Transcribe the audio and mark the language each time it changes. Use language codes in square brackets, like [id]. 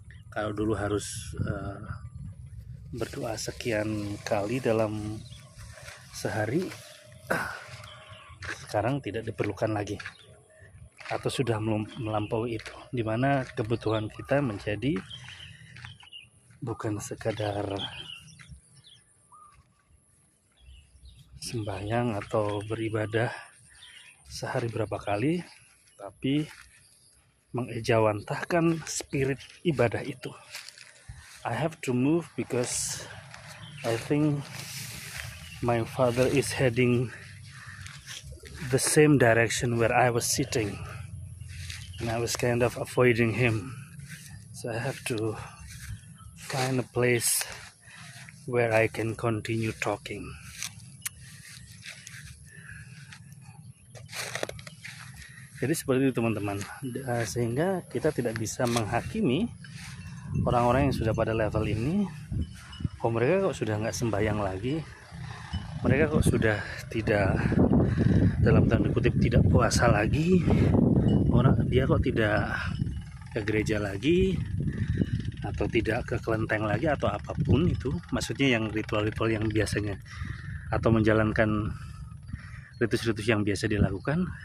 [id] Kalau dulu harus berdoa sekian kali dalam sehari, sekarang tidak diperlukan lagi atau sudah melampaui itu, dimana kebutuhan kita menjadi bukan sekadar sembahyang atau beribadah sehari berapa kali, tapi mengejawantahkan spirit ibadah itu. [en] I have to move because I think my father is heading the same direction where I was sitting, and I was kind of avoiding him, so I have to find a place where I can continue talking. [id] Jadi seperti itu teman-teman, sehingga kita tidak bisa menghakimi orang-orang yang sudah pada level ini. Oh, mereka kok sudah nggak sembahyang lagi, mereka kok sudah tidak, dalam tanda kutip, tidak puasa lagi, dia kok tidak ke gereja lagi, atau tidak ke kelenteng lagi, atau apapun itu, maksudnya yang ritual-ritual yang biasanya, atau menjalankan ritus-ritus yang biasa dilakukan.